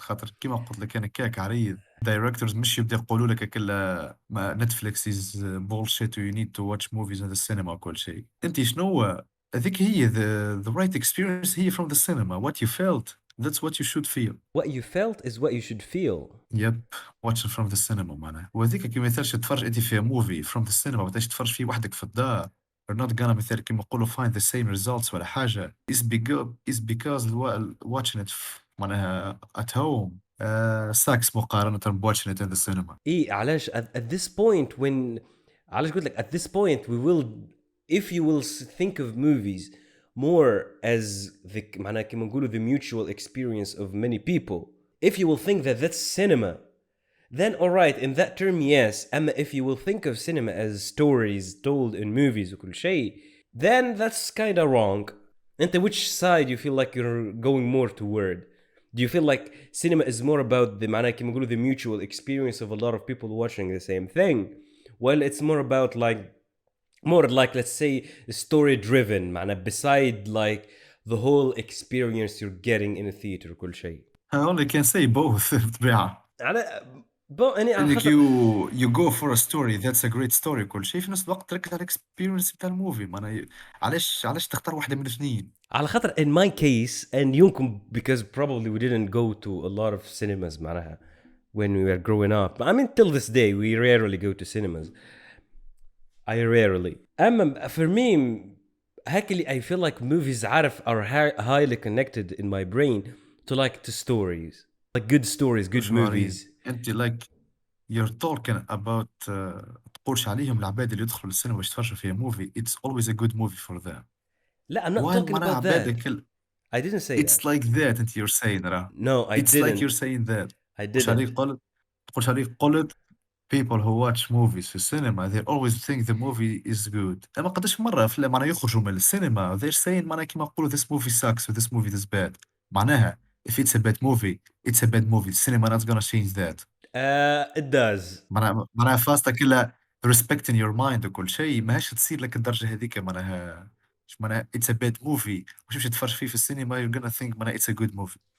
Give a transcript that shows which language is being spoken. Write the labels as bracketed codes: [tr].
[ar] خاطر كيما قلت لك انا كاك عريض دايركتورز مش يبدا يقولوا لك كلا [en] Netflix is bullshit you need to watch movies in the cinema [ar] وكل شيء. انت شنو هذيك هي the right experience هي from the cinema. [en] What you felt, that's what you should feel. What you felt is what you should feel. Yep, watching from the cinema معناها. [ar] وهذيك كيما مثال تتفرج انت في موفي [en] from the cinema [ar] ما تتفرج فيه وحدك في الدار. [en] You're not gonna [ar] مثال كيما نقولوا [en] find the same results ولا حاجة. Is because watching it معناها at home sucks مقارنة watching it in the cinema. إيه علاش at this point when علاش قلت لك at this point we will, if you will think of movies more as the معناها كيما نقولوا the mutual experience of many people, if you will think that that's cinema, then alright, in that term yes. أما if you will think of cinema as stories told in movies وكل شيء, then that's kind of wrong. أنت which side you feel like you're going more toward? Do you feel like cinema is more about the معناها كيما نقولوا the mutual experience of a lot of people watching the same thing, while it's more about like more like let's say story driven معناها beside like the whole experience you're getting in a theater وكل شيء. I only can say both بطبيعة. [ar] انك [en] you go for a story that's a great story [ar] كل شيء في نفس الوقت تركز على الاكسبيرينس بتاع الموفي. معناها علاش تختار واحدة من الاثنين؟ [en] على خاطر in my case and يمكن because probably we didn't go to a lot of cinemas معناها when we were growing up. I mean till this day we rarely go to cinemas. I rarely. أما for me هكذا I feel like movies عارف are highly connected in my brain to like to stories, like good stories, good movies. [ar] انت [en] like you're talking about [ar] تقولش عليهم العباد اللي يدخلوا السينما باش يتفرجوا فيها موفي [en] it's always a good movie for them. لا, I'm not talking about that. I didn't say it's that. like that انت you're saying راه. No, I it's didn't. like you're saying that. I didn't. [ar] تقولش عليك قلت [en] people who watch movies في السينما they always think the movie is good. اما قداش مرة معناها يخرجوا من السينما they're saying معناها كيما نقولوا this movie sucks or this movie is bad. معناها if it's a bad movie it's a bad movie. The cinema not gonna change that. It does. [ar] معناها فاستا كلها [en] respecting your mind [ar] وكل شيء ماهاش تصير لك الدرجة هذيك. [en] معناها it's a bad movie [ar] مش باش تتفرج فيه في السينما [en] you're gonna think معناها it's a good movie.